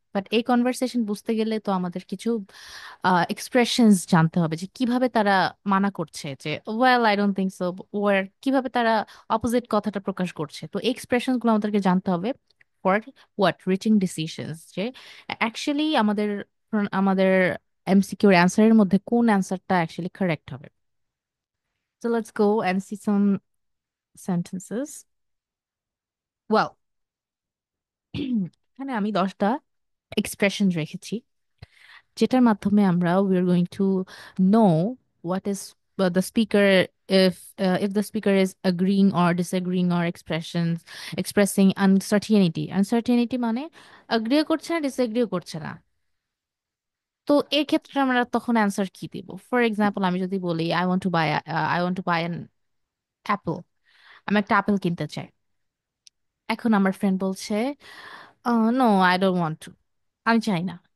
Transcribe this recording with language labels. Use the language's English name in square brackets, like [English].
[Bangla] But এই conversation বুঝতে গেলে তো আমাদের কিছু এক্সপ্রেশনস জানতে হবে, যে কিভাবে তারা মানা করছে, যে [English] well I don't think so, [Bangla] war কিভাবে তারা অপোজিট কথাটা প্রকাশ করছে। তো এই এক্সপ্রেশনস গুলো আমাদেরকে জানতে হবে ফর হোয়াট, রিচিং ডিসিশনস, যে অ্যাকচুয়ালি আমাদের এমসিকিউর অ্যান্সারের মধ্যে কোন অ্যান্সারটা অ্যাকচুয়ালি কারেক্ট হবে। [English] So let's go and see some sentences. Well, [Bangla] এখানে আমি 10টা এক্সপ্রেশন রেখেছি, যেটার মাধ্যমে আমরা [English] we are going to know what is the speaker, if the speaker is agreeing or disagreeing, or expressing uncertainty [Bangla] মানে agree করছে না, disagree করছে না। তো এই ক্ষেত্রে আমরা তখন অ্যান্সার কি দিব? ফর এক্সাম্পল, আমি যদি বলি [English] I want to buy an apple, [Bangla] আমি একটা আপেল কিনতে চাই। এখন আমার ফ্রেন্ড বলছে [English] no I don't want to, [Bangla] আমি চাই না।